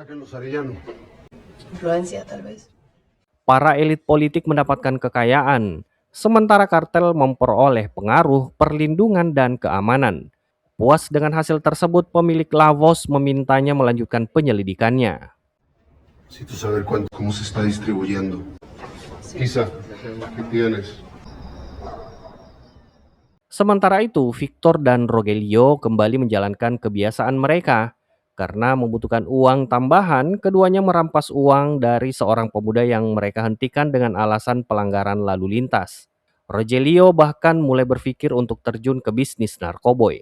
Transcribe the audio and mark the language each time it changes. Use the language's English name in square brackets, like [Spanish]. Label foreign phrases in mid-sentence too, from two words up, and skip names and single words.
[Indonesian] Para elit politik mendapatkan kekayaan, sementara kartel memperoleh pengaruh, perlindungan, dan keamanan. Tak puas dengan hasil tersebut, pemilik Lavos memintanya melanjutkan penyelidikannya. [Spanish] Necesito saber cómo se está distribuyendo. Isa, ¿qué tienes? [Indonesian] Sementara itu, Victor dan Rogelio kembali menjalankan kebiasaan mereka. Karena membutuhkan uang tambahan, keduanya merampas uang dari seorang pemuda yang mereka hentikan dengan alasan pelanggaran lalu lintas. Rogelio bahkan mulai berpikir untuk terjun ke bisnis narkoboy.